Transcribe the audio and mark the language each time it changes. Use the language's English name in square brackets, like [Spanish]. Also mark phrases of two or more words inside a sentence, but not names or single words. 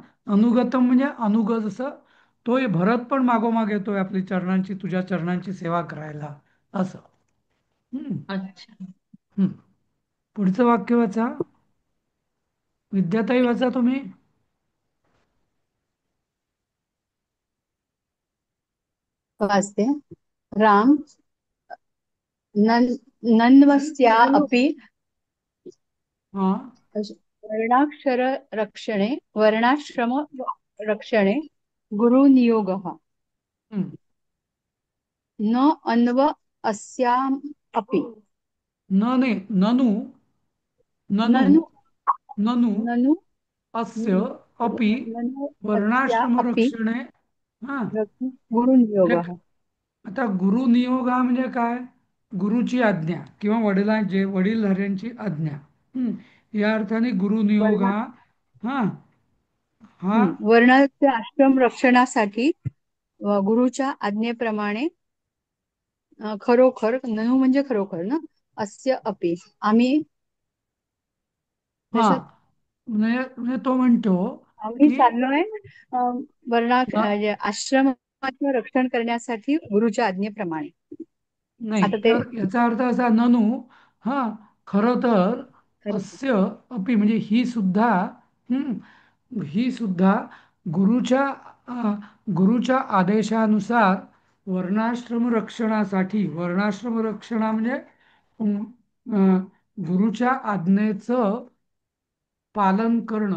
[Marathi] अनुगतम म्हणजे अनुग जसं तोय भरत पण मागोमाग येतोय आपली चरणांची तुझ्या चरणांची सेवा करायला असं. हं. अच्छा. हं. पुढचं वाक्य वाचा. विद्याताई वाचा तुम्ही. वाचते. [Sanskrit] राम नन्वस्या ननु अपि [Marathi] हा [Sanskrit] वर्णाक्षर रक्षणे वर्णाश्रम रक्षणे गुरुनियोगः [Marathi] हं. [Sanskrit] न अन्व अस्याम् अपि न ने ननु ननु ननु ननु ननु अस्य अपि ननु अस्या अपि वर्णाश्रमरक्षणे. [Marathi] हा एक [Sanskrit] गुरुनियोगः. [Marathi] आता गुरुनियोग हा म्हणजे काय? गुरुची आज्ञा किंवा वडिलांचे वडीलधाऱ्यांची आज्ञा. हं. या अर्थाने गुरुनियोग वर्ण हा हा वर्णाचे आश्रम रक्षणासाठी गुरुच्या आज्ञेप्रमाणे खरोखर ननु म्हणजे खरोखर ना, [Sanskrit] अस्य अपि आम्ही [Marathi] हा जशात म्हणजे तो म्हणतो आम्ही की चाललोय वर्णा न- आश्रमाचं रक्षण करण्यासाठी गुरुच्या आज्ञेप्रमाणे. नाही आता ते तर याचा अर्थ असा ननु. हा खरं तर खरं [Sanskrit] अस्य अपि [Marathi] म्हणजे ही सुद्धा. हं, ही सुद्धा गुरुच्या गुरुच्या आदेशानुसार वर्णाश्रम रक्षणासाठी. वर्णाश्रम रक्षणा म्हणजे अं, अं, गुरुच्या आज्ञेचं पालन करणं.